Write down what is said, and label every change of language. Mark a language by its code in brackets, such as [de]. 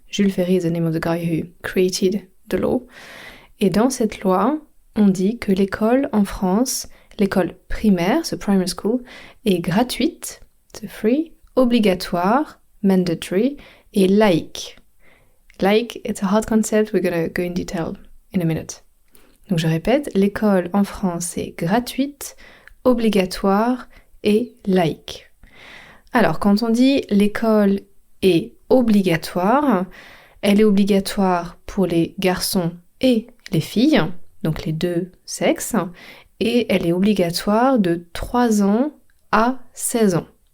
[en] Jules Ferry is the name of the guy who created the law. [fr] Et dans cette loi, on dit que l'école en France, l'école primaire, [en] so primary school, [fr] est gratuite, [en] so free, [fr] obligatoire, [en] mandatory, [fr] et laïque. [en] Like, it's a hard concept, we're going to go in detail in a minute. [fr] Donc je répète, l'école en France est gratuite, obligatoire et laïque. Alors quand on dit l'école est obligatoire, elle est obligatoire pour les garçons et les filles, donc les 2 sexes, et elle est obligatoire de 3 ans à 16 ans.